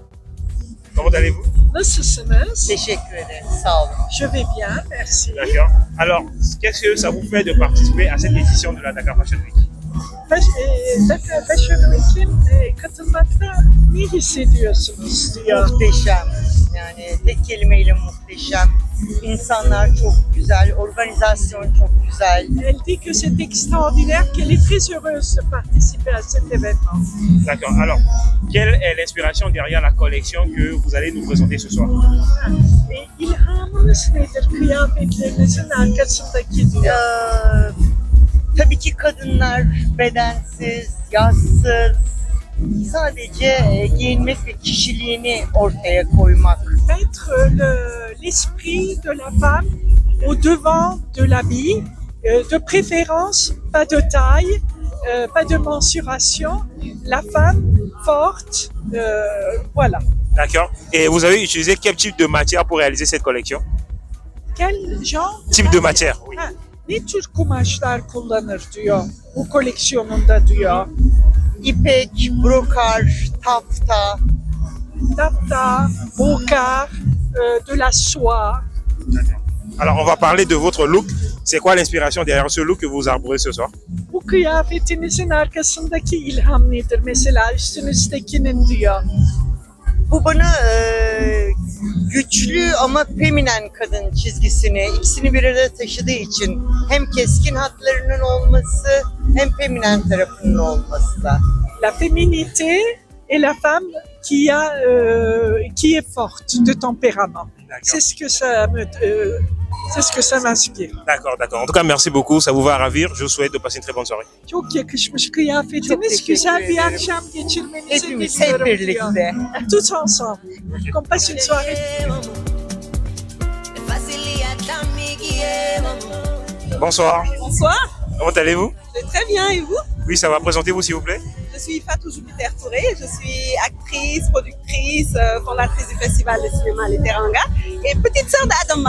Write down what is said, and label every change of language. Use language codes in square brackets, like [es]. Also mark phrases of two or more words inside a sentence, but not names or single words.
[fr] Comment allez-vous? [tr] Nasılsınız? Teşekkür ederim. Sağ olun. [fr] Je vais bien, merci. D'accord. Alors, qu'est-ce que ça vous fait de participer à cette édition de la Dakar Fashion Week? [tr] Dakar Fashion Week'in katılmakta ne hissediyorsunuz diyor. Muhteşem. Yani tek kelimeyle muhteşem. İnsanlar çok güzel, organizasyon çok güzel. [fr] Elle dit que c'est extraordinaire, qu'elle est très heureuse de participer à cet événement. D'accord. Alors, quelle est l'inspiration derrière la collection que vous allez nous présenter ce soir? [tr] İlhamınız nedir kıyafetlerinizin arkasındaki diyor. Tabii ki kadınlar bedensiz, yağsız, sadece giyinmek ve kişiliğini ortaya koymak. [fr] Mettre l'esprit de la femme au devant de l'habit, de préférence pas de taille, pas de mensuration, la femme forte, voilà. D'accord. Et vous avez utilisé quel type de matière pour réaliser cette collection? Quel genre? Type de matière, oui. [tr] Ha, ne tür kumaşlar kullanır diyor bu koleksiyonunda diyor. İpek, brokar, tafta. Tafta, [fr] brocart, de la soie. Alors, on va parler de votre look. C'est quoi l'inspiration derrière ce look que vous arborez ce soir? [tr] Bu kıyafetinizin arkasındaki ilham nedir? Mesela üstünüzdekinin diyor. Bu bana güçlü ama feminen kadın çizgisini, ikisini bir arada taşıdığı için hem keskin hatlarının olması hem feminen tarafının olması da. [fr] La féminité et la femme qui est forte de tempérament. C'est ce que ça me, c'est ce que ça m'inspire. D'accord, d'accord. En tout cas, merci beaucoup. Ça vous va ravir. Je vous souhaite de passer une très bonne soirée. [tr] Çok yakışmış kıyafetiniz. Güzel bir akşam geçirmenizi Hepimiz diliyorum hep diyor. birlikte. [fr] Tous ensemble. Qu'on passe une soirée. Bonsoir. Bonsoir, Comment allez-vous? je vais très bien et vous? Oui, ça va. Présentez-vous, s'il vous plaît. Je suis Fatou Jupiter Touré, je suis actrice, productrice, fondatrice du festival de cinéma Les Teranga et petite sœur d'Adama.